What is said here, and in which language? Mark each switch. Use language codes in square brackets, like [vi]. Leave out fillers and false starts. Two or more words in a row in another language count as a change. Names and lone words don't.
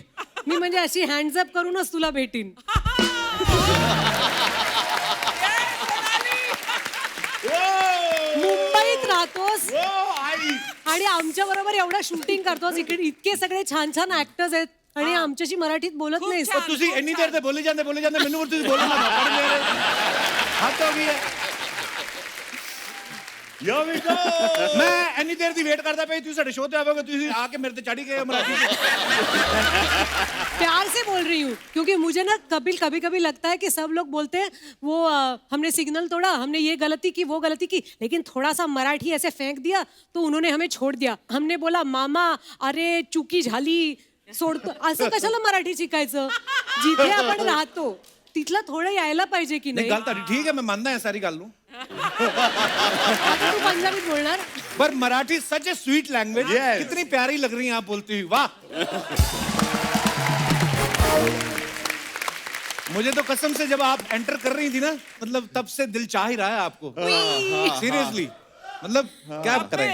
[mr] मी म्हणजे अशी [en] hands up [mr] करूनच तुला भेटीन. मुंबईत राहतोस आणि आमच्या बरोबर एवढा शूटिंग करतोस, इकडे इतके सगळे छान छान ऍक्टर्स आहेत आणि आमच्याशी मराठीत बोलत नाहीस. [pa] ਤੁਸੀਂ ਇੰਨੀ ਦੇਰ ਤੇ ਬੋਲੀ ਜਾਂਦੇ ਮੈਨੂੰ ਤੁਸੀਂ ਬੋਲਣਾ ਨਾ ਪੜ ਗਏ। ਹੱਦ ਹੋ ਗਈ ਹੈ। [en] Here we go। [pa] ਮੈਂ ਇੰਨੀ ਦੇਰ ਦੀ ਵੇਟ ਕਰਦਾ ਪਿਆ, ਤੁਸੀਂ ਸਾਡੇ ਸ਼ੋਅ ਤੇ ਆਵੋਗੇ, ਤੁਸੀਂ ਆ [hi] के मेरे [pa] ਤੇ [hi] चढ़ी गए मराठी। प्यार से बोल रही हूँ क्योंकि मुझे ना कपिल कभी कभी लगता है कि सब लोग बोलते हैं वो हमने सिग्नल तोड़ा, हमने ये गलती की, वो गलती की, लेकिन थोड़ा सा मराठी ऐसे फेंक दिया तो उन्होंने हमें छोड़ दिया. हमने बोला [mr] मामा अरे चुकी झाली सोडतो, असं कशाला मराठी शिकायचं? जिथे आपण राहतो तिथलं थोडं यायला पाहिजे की नाही? [pa] ਗੱਲ ਤੁਹਾਡੀ ਠੀਕ ਹੈ, ਮੈਂ ਮੰਨਦਾ ਹਾਂ ਸਾਰੀ ਗੱਲ ਨੂੰ, [mr] आता तू पंजाबीत बोलणार? [hi] पर मराठी [en] such a sweet language. Yes. [hi] कितनी प्यारी लग रही हैं आप बोलती हुई। वाह! मुझे तो कसम से जब आप एंटर कर रही थी ना, मतलब तब से दिल चाह ही रहा है आपको। सीरियसली, मतलब क्या करें।